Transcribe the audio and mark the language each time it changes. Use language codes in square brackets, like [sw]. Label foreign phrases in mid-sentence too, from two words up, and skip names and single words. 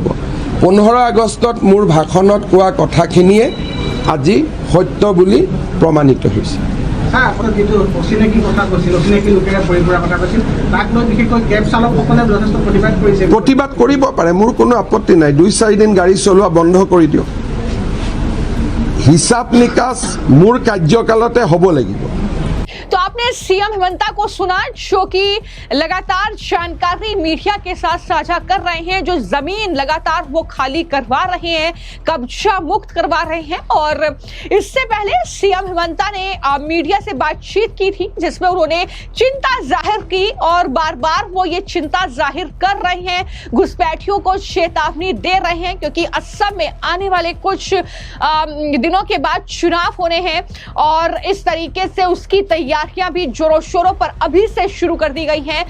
[as] 15 আগষ্টত মোৰ ভাষণত কোৱা কথাখিনিয়ে আজি সত্য বুলি প্ৰমাণিত হৈছে। প্ৰতিবাদ কৰিব পাৰে, মোৰ কোনো আপত্তি নাই। 2-4 দিন গাড়ী চলোৱা বন্ধ কৰি দিয়ক। হিচাপ নিকাচ মোৰ কাৰ্যকালতে হ'ব লাগিব। [hi] तो आपने आपने सीएम हिमंता को सुना, जो कि लगातार जानकारी मीडिया के साथ साझा कर रहे हैं, जो जमीन लगातार वो खाली करवा रहे हैं, कब्जा मुक्त करवा रहे हैं। और इससे पहले सीएम हिमंता ने मीडिया से बातचीत की थी, जिसमें उन्होंने चिंता जाहिर की और बार बार वो ये चिंता जाहिर कर रहे हैं, घुसपैठियों को चेतावनी दे रहे हैं, क्योंकि असम में आने वाले कुछ दिनों के बाद चुनाव होने हैं और इस तरीके से उसकी तैयारियां भी जोरों शोरों पर अभी से शुरू कर दी गई हैं।